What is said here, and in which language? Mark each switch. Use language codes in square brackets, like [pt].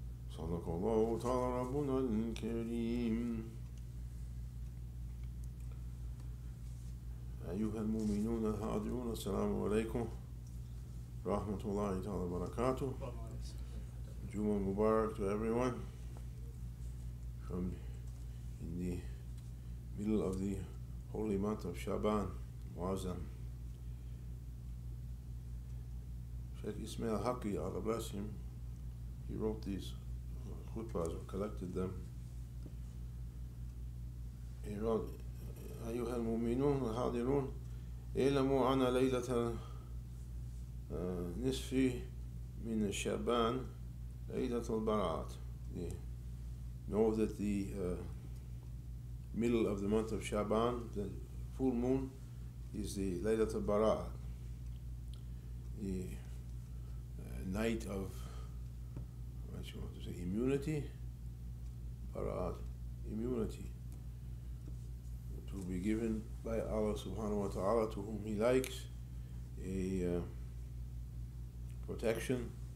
[ar] صدق الله تعالى ربنا الكريم. أيها المؤمنون الحاضرون السلام عليكم ورحمة الله تعالى وبركاته. [en] Jumma Mubarak to everyone from in the middle of the holy month of Shaban, Muazzam. Shaykh Ismail Haqq, Allah bless him, he wrote these khutbas or collected them. He wrote [ar] أيها المؤمنون الحاضرون اعلموا أن ليلة نصف من شعبان ليلة البراءة. [en] Know that the middle of the month of Shaban, the full moon, is the Laylat al-Bara'at, the night of, what you want to say, immunity, Bara'at, immunity, to be given by Allah subhanahu wa ta'ala to whom He likes, a protection.